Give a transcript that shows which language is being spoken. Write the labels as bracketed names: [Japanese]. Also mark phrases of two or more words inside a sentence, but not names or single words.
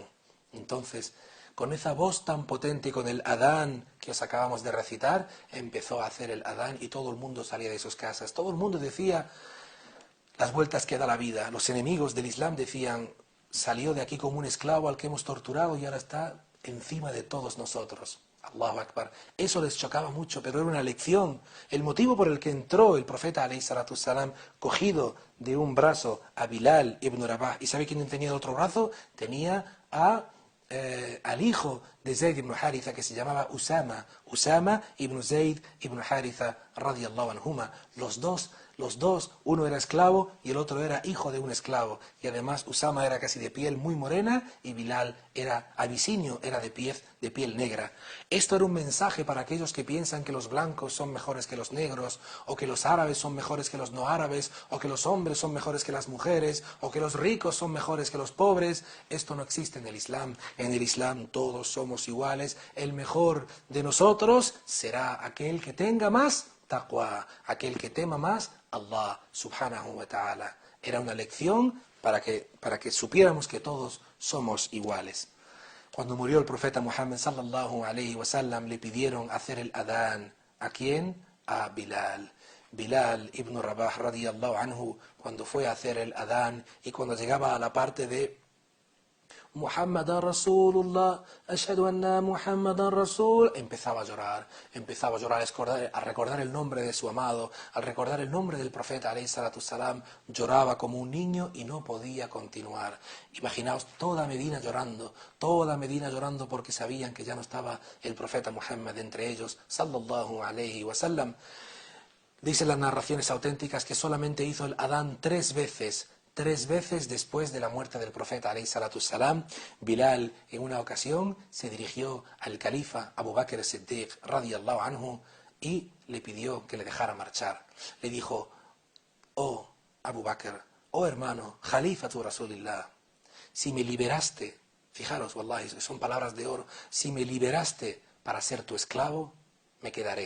[Spanish] Entonces, con esa voz tan potente y con el adán que os acabamos de recitar, empezó a hacer el adán y todo el mundo salía de sus casas. Todo el mundo decía las vueltas que da la vida. Los enemigos del Islam decían: salió de aquí como un esclavo al que hemos torturado y ahora está encima de todos nosotros. [Arabic] الله أكبر. [Spanish] Eso les chocaba mucho, pero era una lección. El motivo por el que entró el profeta [Arabic] عليه الصلاة السلام [Spanish] cogido de un brazo a Bilal ibn Rabah, ¿y sabe quién tenía el otro brazo? Tenía al hijo de Zayd ibn Haritha, que se llamaba Usama ibn Zayd ibn Haritha [Arabic] رضي الله عنهما. [Spanish] Los dos, uno era esclavo y el otro era hijo de un esclavo. Y además Usama era casi de piel muy morena y Bilal era abisinio, era de piel negra. Esto era un mensaje para aquellos que piensan que los blancos son mejores que los negros, o que los árabes son mejores que los no árabes, o que los hombres son mejores que las mujeres, o que los ricos son mejores que los pobres. Esto no existe en el Islam. En el Islam todos somos iguales. El mejor de nosotros será aquel que tenga más taqwa, aquel que tema más [Arabic] الله سبحانه وتعالى. [Spanish] Era una lección para que supiéramos que todos somos iguales. Cuando murió el profeta Muhammad [Arabic] صلى الله عليه وسلم, [Spanish] le pidieron hacer el adán. ¿A quién? A Bilal. Bilal ibn Rabah [Arabic] رضي الله عنه, [Spanish] cuando fue a hacer el adán y cuando llegaba a la parte de [Arabic] محمدا رسول الله، أشهد أن محمدا رسول, [Spanish] empezaba a llorar, a recordar el nombre de su amado, al recordar el nombre del profeta [Arabic] عليه الصلاة السلام, [Spanish] lloraba como un niño y no podía continuar. Imaginaos toda Medina llorando porque sabían que ya no estaba el profeta Muhammad entre ellos, [Arabic] صلى الله عليه وسلم. [Spanish] Dicen las narraciones auténticas que solamente hizo el adán 3 veces después de la muerte del profeta [Arabic] عليه الصلاة السلام. [Spanish] Bilal en una ocasión se dirigió al califa Abu Bakr as-Siddiq [Arabic] رضي الله عنه [Spanish] y le pidió que le dejara marchar. Le dijo: oh Abu Bakr, oh hermano, [Arabic] خليفة رسول الله, [Spanish] si me liberaste, fijaros, wallahi, son palabras de oro, si me liberaste para ser tu esclavo, me quedaré.